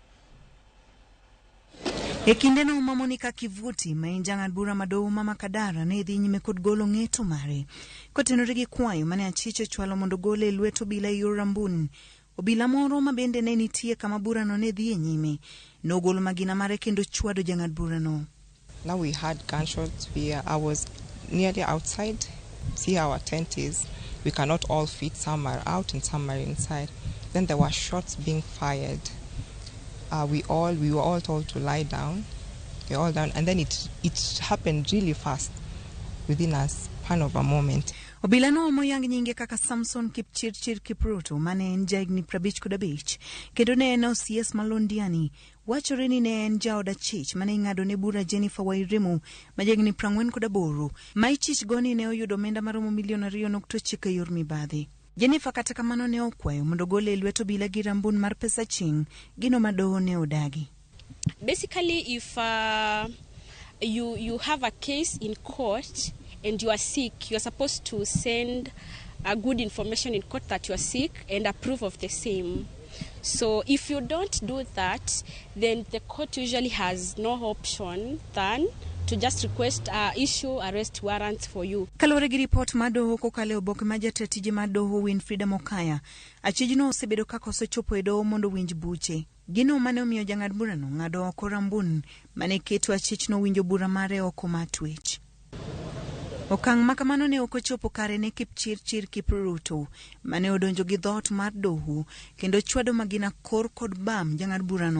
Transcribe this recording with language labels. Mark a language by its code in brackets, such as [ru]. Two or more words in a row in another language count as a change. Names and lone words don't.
[luo] E kinde no ma Monica Kivuti ma en jang'ad bura madowo ma Makadara ne dhi nyime kod golo ng'eto mare kotenore gi kwayo mane achich chwalo mondo gole e lwet obila e yor Rambun. Obila moro ma bende ne nitie kama bura no ne dhi e nyime nogolo magina mare kendo chwado jang'ad bura no. [en] Now we had gunshots. I was nearly outside. See how our tent is. We cannot all fit. Some are out and some are inside. Then there were shots being fired. We were all told to lie down. We're all down, and then it happened really fast within a span of a moment. [luo] Obila no moyang nyinge kaka Samson Kipchirchir Kipruto mane en jagni 55 kendo ne en OCS Malondiani wachore ni ne en jaoda chich mane ing'ado ne bura Jennifer Wairimu majagni 48 ma ichich goni ne oyudo omenda maromo milion 2.9 yor mibadhi. Jennifer kata kamano ne okwayo mondo gole lweto obila gi rambun mar pesa ching gino madoho ne odagi. [en] Basically, if you have a case in court and you are sick, you are supposed to send a good information in court that you are sick and approve of the same. So if you don't do that, then the court usually has no option than to just request issue arrest warrants for you. [luo] Kalore gi report madoho kokale oboke ma jatatije madoho Winfrida Mokaya, achijno osebedo kaka osechopo e doho mondo winj buche. Gino mane omiyo jang'ad burano ng'ado oko rambun mane keto achichno winjo bura mare oko matwech. Okang' makamano ne okochopo kare ne Kipchirchir Kipruto mane odonjo gi dhot mar doho kendo chwado magina kor kod bam jang'ad burano.